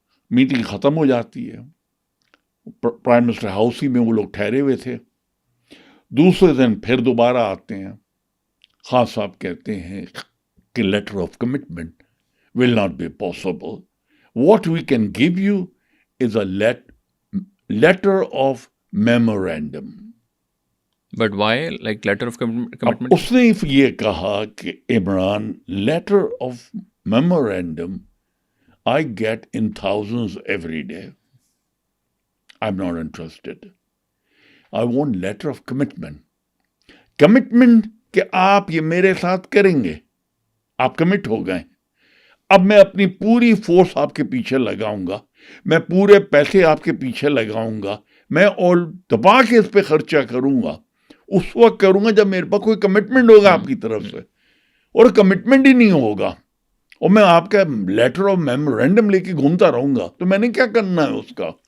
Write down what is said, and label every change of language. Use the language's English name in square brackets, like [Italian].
[Hindi] Meeting खत्म हो जाती है, प्राइम मिनिस्टर हाउस ही में वो लोग ठहरे हुए थे। दूसरे दिन फिर दोबारा आते हैं। खान साहब कहते हैं कि letter of commitment [English] will not be possible. What we can give you is a letter of memorandum. But why, like, letter of [Hindi] अब [English] commitment? [Hindi] उसने ये कहा कि Imran, [English] letter of memorandum I get in thousands every day. I'm not interested. I want letter of commitment. [Hindi] Commitment कि आप ये मेरे साथ करेंगे, आप कमिट हो गए। अब मैं अपनी पूरी फोर्स आपके पीछे लगाऊंगा, मैं पूरे पैसे आपके पीछे लगाऊंगा, मैं और दबा के इस पे खर्चा करूंगा। उस वक्त करूंगा जब मेरे पास कोई कमिटमेंट होगा आपकी तरफ से, और कमिटमेंट ही नहीं होगा और मैं आपका लेटर ऑफ मेमोरेंडम लेके घूमता रहूंगा, तो मैंने क्या करना है उसका?